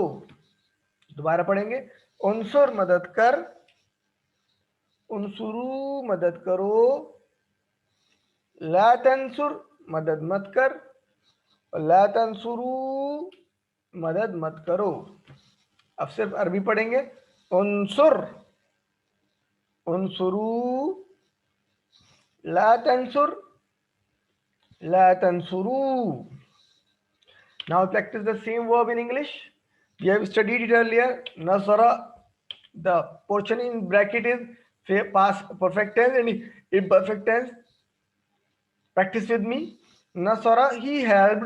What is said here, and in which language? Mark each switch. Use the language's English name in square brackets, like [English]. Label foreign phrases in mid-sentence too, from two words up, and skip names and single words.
[Hindi] दोबारा पढ़ेंगे, उनसुर मदद कर, उनसुरू मदद करो, [Arabic] لا تنصر [Hindi] मदद मत कर, [Arabic] لا تنصروا [Hindi] मदद मत करो। अब सिर्फ अरबी पढ़ेंगे, [Arabic] انصر، انصروا، لا تنصر، لا تنصروا. [English] Now practice the same verb in English. We have studied it earlier. Nasara, the portion in bracket is past perfect tense and imperfect tense. Practice with me. nasara, he helped.